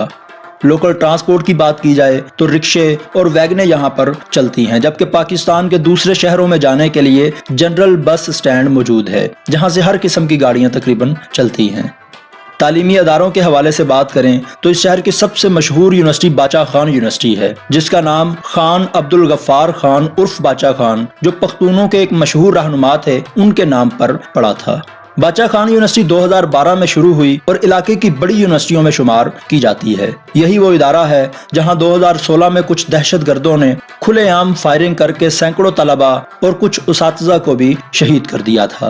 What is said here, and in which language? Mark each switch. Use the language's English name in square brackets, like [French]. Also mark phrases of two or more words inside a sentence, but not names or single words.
[Urdu] لوکل ٹرانسپورٹ کی بات کی جائے تو رکشے اور ویگنیں یہاں پر چلتی ہیں، جبکہ پاکستان کے دوسرے شہروں میں جانے کے لیے جنرل بس سٹینڈ موجود ہے، جہاں سے ہر قسم کی گاڑیاں تقریباً چلتی ہیں۔ تعلیمی اداروں کے حوالے سے بات کریں تو اس شہر کی سب سے مشہور یونیورسٹی باچا خان یونیورسٹی ہے، جس کا نام خان عبدالغفار خان عرف باچا خان، جو پختونوں کے ایک مشہور رہنما تھے، ان کے نام پر پڑا تھا۔ باچا خان یونیورسٹی 2012 میں شروع ہوئی اور علاقے کی بڑی یونیورسٹیوں میں شمار کی جاتی ہے۔ یہی وہ ادارہ ہے جہاں 2016 میں کچھ دہشت گردوں نے کھلے عام فائرنگ کر کے سینکڑوں طلباء اور کچھ اساتذہ کو بھی شہید کر دیا تھا۔